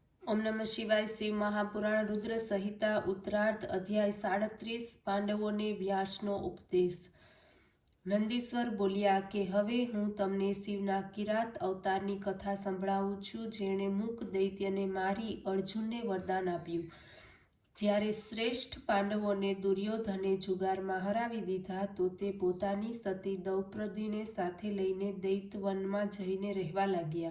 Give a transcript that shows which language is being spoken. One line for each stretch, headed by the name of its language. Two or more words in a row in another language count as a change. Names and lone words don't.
Sanskrit: ओम नमः शिवाय।
Hindi: शिव महापुराण रुद्र संहिता उत्तरार्ध अध्याय 37।
Gujarati: પાંડવોને વ્યાસનો ઉપદેશ। નંદીશ્વર બોલ્યા કે હવે હું તમને શિવના કિરાત અવતારની કથા સંભળાવું છું, જેણે મૂક દૈત્યને મારી અર્જુનને વરદાન આપ્યું। જ્યારે શ્રેષ્ઠ પાંડવોને દુર્યોધને જુગારમાં હરાવી દીધા તો તે પોતાની સતી દ્રૌપદીને સાથે લઈને દૈત્યવનમાં જઈને રહેવા લાગ્યા।